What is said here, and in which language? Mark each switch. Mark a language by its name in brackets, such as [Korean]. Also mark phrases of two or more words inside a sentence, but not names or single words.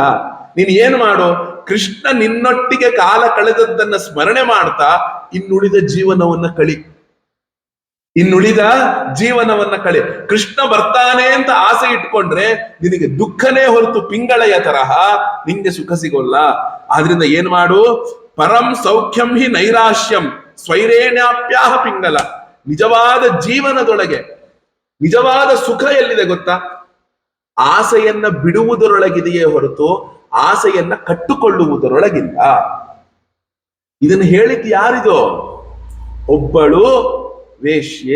[Kannada] ನೀನ್ ಏನ್ ಮಾಡು, ಕೃಷ್ಣ ನಿನ್ನೊಟ್ಟಿಗೆ ಕಾಲ ಕಳೆದದ್ದನ್ನ ಸ್ಮರಣೆ ಮಾಡ್ತಾ ಇನ್ನುಳಿದ ಜೀವನವನ್ನ ಕಳಿ, ಇನ್ನುಳಿದ ಜೀವನವನ್ನ ಕಳೆ. ಕೃಷ್ಣ ಬರ್ತಾನೆ ಅಂತ ಆಸೆ ಇಟ್ಕೊಂಡ್ರೆ ನಿನಗೆ ದುಃಖನೇ ಹೊರತು ಪಿಂಗಳೆಯ ತರಹ ನಿಂಗೆ ಸುಖ ಸಿಗೋಲ್ಲ. ಆದ್ರಿಂದ ಏನ್ ಮಾಡು, [Sanskrit] ಪರಂ ಸೌಖ್ಯಂ ಹಿ ನೈರಾಶ್ಯಂ ಸ್ವೈರೇಣ್ಯಾಪ್ಯಾಹ ಪಿಂಗಲ. [Kannada] ನಿಜವಾದ ಜೀವನದೊಳಗೆ ನಿಜವಾದ ಸುಖ ಎಲ್ಲಿದೆ ಗೊತ್ತಾ? ಆಸೆಯನ್ನ ಬಿಡುವುದರೊಳಗಿದೆಯೇ ಹೊರತು ಆಸೆಯನ್ನ ಕಟ್ಟುಕೊಳ್ಳುವುದರೊಳಗಿಲ್ಲ. ಇದನ್ನು ಹೇಳಿದ್ದು ಯಾರಿದು? ಒಬ್ಬಳು ವೇಶ್ಯೆ.